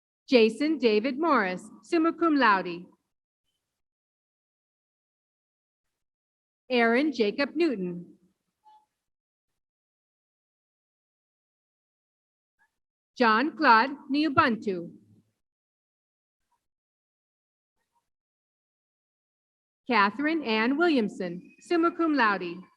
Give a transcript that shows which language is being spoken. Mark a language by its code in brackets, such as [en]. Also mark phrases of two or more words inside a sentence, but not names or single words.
[en] Jason David Morris, [la] summa cum laude. [en] Aaron Jacob Newton. John Claude Niubuntu. Catherine Ann Williamson, [la] summa cum laude.